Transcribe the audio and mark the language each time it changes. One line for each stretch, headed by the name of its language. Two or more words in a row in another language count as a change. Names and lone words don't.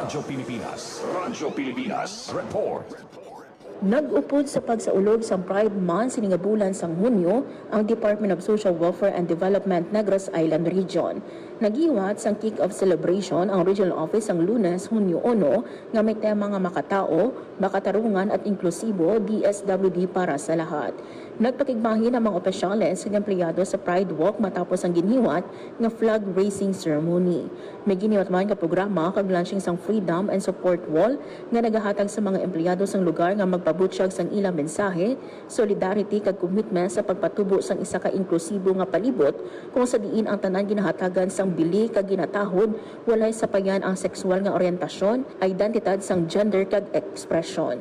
Hiligaynon: Radyo Pilipinas. Radyo Pilipinas. Report. Nag-upod sa pagsaulog sa Pride Month sininga bulan sang Hunyo ang Department of Social Welfare and Development Negros Island Region. Nagiwat sang
English: kick-off celebration
Hiligaynon: ang regional office ang Lunes, Hunyo 1 nga may tema nga
Filipino: makatao, makatarungan at inklusibo DSWD para sa lahat.
Hiligaynon: Nagpakigbahin ang mga opisyales at empleyado sa Pride Walk matapos ang giniwat nga
English: flag raising ceremony.
Hiligaynon: May giniwat man nga programa kag launching sang Freedom and Support Wall nga nagahatag sa mga empleyado sang lugar nga magpabutyag sang ilang mensahe, solidarity kag commitment sa pagpatubo sang isa ka inklusibo nga palibot kung sa diin ang tanan ginahatagan sang bili kag ginatahod walay sapayan ang sexual nga oryentasyon, identidad sang gender kag expression.